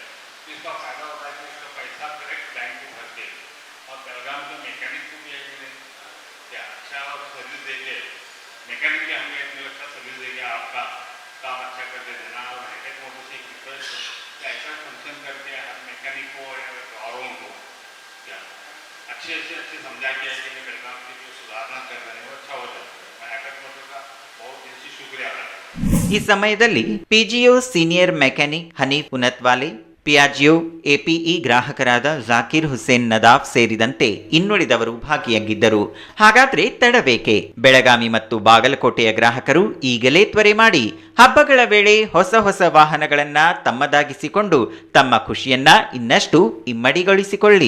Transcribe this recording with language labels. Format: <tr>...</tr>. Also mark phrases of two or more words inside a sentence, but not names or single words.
<hi>इसका फ़ायदा होता है कि इसका पैसा डायरेक्ट बैंक को भर के और बेलगाम के मैकेनिक को भी क्या अच्छा सर्विस देके मैकेनिक भी हमें इतनी अच्छा सर्विस देके आपका काम अच्छा करके देना। और हाईटेक मोटर से एक रिक्वेस्ट ऐसा फंक्शन करके हर मैकेनिक को औरों को क्या अच्छे समझा के कि बेलगाम की जो सुधारना कर रहे हैं वो अच्छा हो जाता है। मैं हाईटेक मोटर का बहुत दिल से शुक्रिया अदा करता हूं।</hi> <kn>ಈ ಸಮಯದಲ್ಲಿ ಪಿಜಿಒ</kn> <en>senior mechanic</en> <kn>ಹನೀಫ್ ಉನತ್ವಾಲೆ, ಪಿಯಾಜಿಯೋ ಎಪಿಇ ಗ್ರಾಹಕರಾದ ಜಾಕಿರ್ ಹುಸೇನ್ ನದಾಫ್ ಸೇರಿದಂತೆ ಇನ್ನುಳಿದವರು ಭಾಗಿಯಾಗಿದ್ದರು. ಹಾಗಾದ್ರೆ ತಡಬೇಕೆ? ಬೆಳಗಾವಿ ಮತ್ತು ಬಾಗಲಕೋಟೆಯ ಗ್ರಾಹಕರು ಈಗಲೇ ತ್ವರೆ ಮಾಡಿ ಹಬ್ಬಗಳ ವೇಳೆ ಹೊಸ ಹೊಸ ವಾಹನಗಳನ್ನ ತಮ್ಮದಾಗಿಸಿಕೊಂಡು ತಮ್ಮ ಖುಷಿಯನ್ನ ಇನ್ನಷ್ಟು ಇಮ್ಮಡಿಗೊಳಿಸಿಕೊಳ್ಳಿ.</kn>